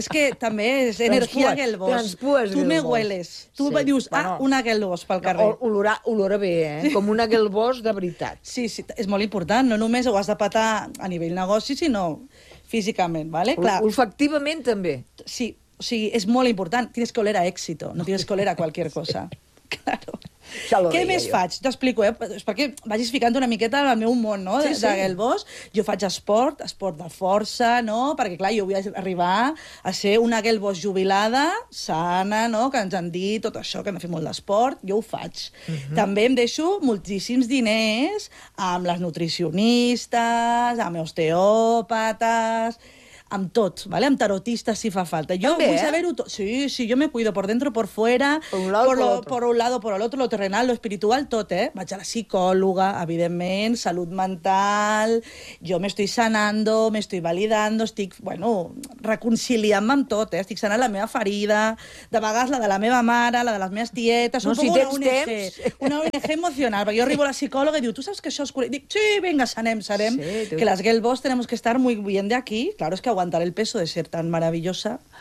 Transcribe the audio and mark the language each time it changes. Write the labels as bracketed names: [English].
[Catalan] És que també és energia girl boss. Transpues girl boss. [Spanish] Tu me hueles. [Catalan] Tu me dius, una girl boss pel carrer. Olora bé, eh? Com una girl boss de veritat. Sí, sí, és molt important. No només ho has de petar a nivell negoci, sinó físicament, ¿vale? Olfactivament, també. Sí, o sigui, és molt important. [Spanish] Tienes que oler a éxito, no tienes que oler a cualquier cosa. [Catalan] Claro. Què més faig? T'explico, és perquè vagis ficant una miqueta al meu món, no? Sí, de girl boss. Jo faig esport de força, no? Perquè, clar, jo vull arribar a ser una girl boss jubilada, sana, no? Que ens han dit tot això, que hem de fer molt d'esport. Jo ho faig. També em deixo moltíssims diners amb les nutricionistes, amb osteòpates, amb tot, ¿vale? Amb tarotistes si fa falta. Jo també, vull saber-ho tot. [Spanish] Sí, sí, jo me cuido por dentro, por fuera, por un lado, por el otro, lo terrenal, lo espiritual, [Catalan] tot, eh? Vaig a la psicòloga, evidentment, salut mental, jo [Spanish] m'estoy sanando, m'estoy validando, [Catalan] estic, bueno, reconciliant-me amb tot, eh? Estic sanant la meva ferida, de vegades la de la meva mare, la de les meves tietes, no, un si poc tens una ONG, una ONG emocional, perquè jo arribo a la psicòloga i diu, tu saps que això és... Dic, sí, vinga, sanem, sí, que les [Spanish] girl boss tenemos que estar muy bien de aquí, claro, es que aguantar el peso de ser tan maravillosa.